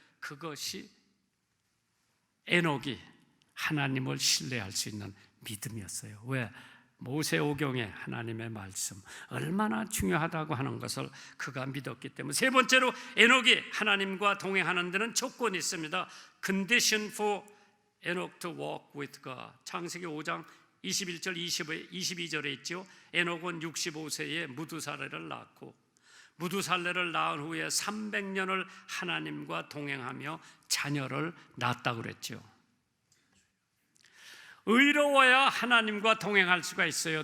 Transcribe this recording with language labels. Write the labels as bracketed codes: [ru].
[ko] 그것이 에녹이 하나님을 신뢰할 수 있는 믿음이었어요. 왜? 모세오경에 하나님의 말씀 얼마나 중요하다고 하는 것을 그가 믿었기 때문에. 세 번째로 에녹이 하나님과 동행하는 데는 조건이 있습니다. [en] Condition for Enoch to walk with God. [ko] 창세기 5장 21절 22절에 있죠. 에녹은 65세에 무두살레를 낳고 무두살레를 낳은 후에 300년을 하나님과 동행하며 자녀를 낳았다고 그랬죠. 의로워야 하나님과 동행할 수가 있어요.